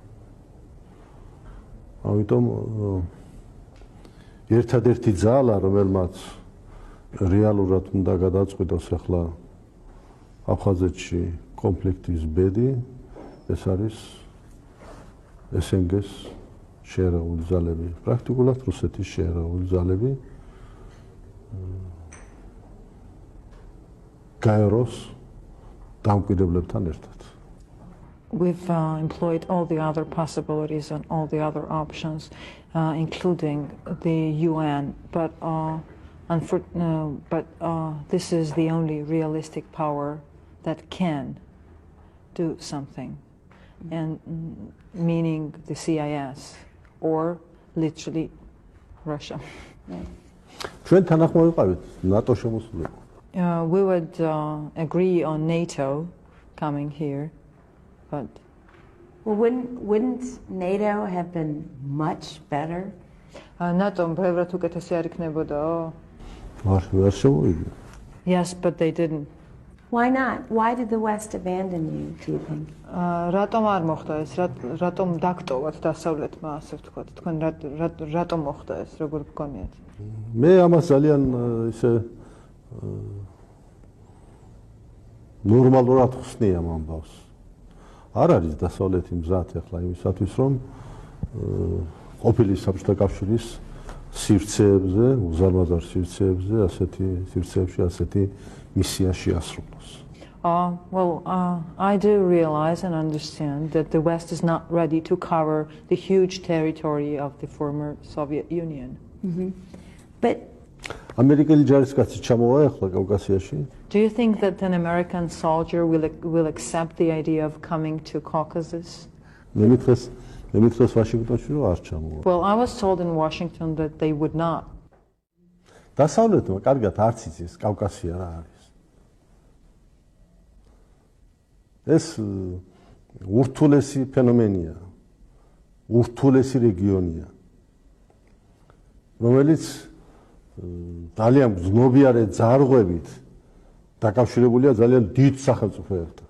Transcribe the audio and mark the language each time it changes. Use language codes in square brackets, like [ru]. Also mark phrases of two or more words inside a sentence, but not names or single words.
[ka] ამიტომ ერთადერთი ძალა, რომელმაც რეალურად უნდა გადაწყვიტოს ახლა აფხაზეთში კონფლიქტის ბედი, ეს არის SNG-ს შეერეული ძალები, პრაქტიკულად რუსეთის შეერეული ძალები. გაეროს დამკვირვებლებთან ერთად. [en] We've employed all the other possibilities and all the other options, including the UN, but this is the only realistic power that can do something, and meaning the CIS or literally Russia. [ka] ჩვენ თანახმოვიყავით NATO შემოსულიყო. [en] We would agree on NATO coming here. But Well, wouldn't NATO have been much better? [ka] ნატომ ბევრად უკეთესი არ იქნებოდაო? არ შემოვიდა. [en] yes, but they didn't. Why not? Why did the West abandon you, do you think? [ka] რატომ არ მოხდა ეს? რატომ დაგტოვათ დასავლეთმა, ასე ვთქვათ? თქვენ რატომ მოხდა ეს? როგორ გქონიათ? მე ამას ძალიან ისე ნორმალურად ხსნი ამ ამბავს. არ არის დასავლეთი მზად ახლა იმისათვის, რომ ყოფილი საბჭოთა კავშირის სივრცეებზე, უზარმაზარ სივრცეებზე, ასეთი მისია შეასრულოს. [en] I do realize and understand that the West is not ready to cover the huge territory of the former Soviet Union. But [ka] ამერიკელი ჯარისკაცი ჩამოვა ახლა კავკასიაში? [en] Do you think that an American soldier will accept the idea of coming to Caucasus? [ka] მე მითხრეს ვაშინგტონში რომ არ ჩამოვა. [en] Well, I was told in Washington that they would not. [ka] დასავლეთმა კარგად არც იცის კავკასია რა არის. ეს ურთულესი ფენომენია, ურთულესი რეგიონია, რომელიც ძალიან გრძნობიარე ძარღვებით დაკავშირებულია ძალიან დიდ სახელმწიფოებთან.